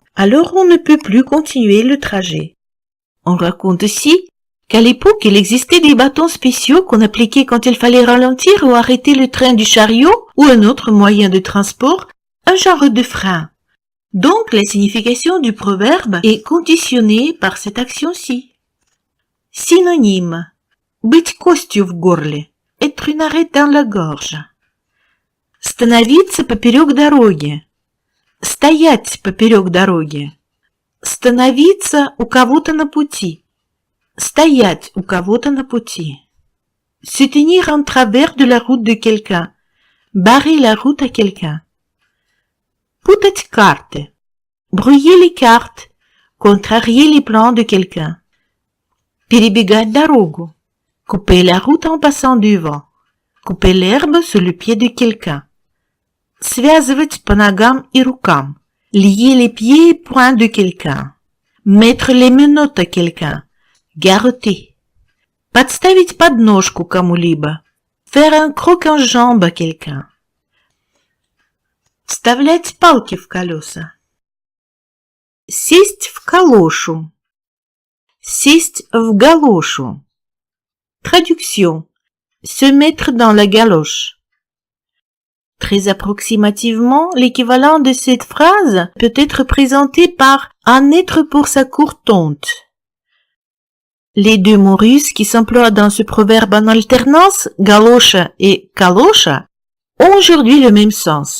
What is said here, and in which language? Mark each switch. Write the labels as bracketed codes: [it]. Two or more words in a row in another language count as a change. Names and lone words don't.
[fr] Alors on ne peut plus continuer le trajet. On raconte aussi qu'à l'époque, il existait des bâtons spéciaux qu'on appliquait quand il fallait ralentir ou arrêter le train du chariot ou un autre moyen de transport, un genre de frein. Donc, la signification du proverbe est conditionnée par cette action-ci. Synonyme. [ru] Быть костью в горле. [fr] Être une arête dans la gorge. [ru] Становиться поперек дороги. Стоять поперек дороги. Становиться у кого-то на пути. Стоять у кого-то на пути. [fr] Se tenir en travers de la route de quelqu'un. Barrer la route à quelqu'un. [ru] Путать карты. [fr] Brouiller les cartes. Contrarier les plans de quelqu'un. [ru] Перебегать дорогу. [fr] Couper la route en passant devant. Couper l'herbe sous le pied de quelqu'un. [ru] Связывать по ногам и рукам. [fr] Lier les pieds et poings de quelqu'un. Mettre les menottes à quelqu'un. Garrotter. [ru] Подставить подножку кому-либо. [fr] Faire un croc en jambe à quelqu'un. [ru] Вставлять палки в колеса. Сесть в калошу. Сесть в галошу. [fr] Traduction. Se mettre dans la galoche. Très approximativement, l'équivalent de cette phrase peut être présenté par en être pour sa courte honte. Les deux mots russes qui s'emploient dans ce proverbe en alternance, galosha et kalosha, ont aujourd'hui le même sens.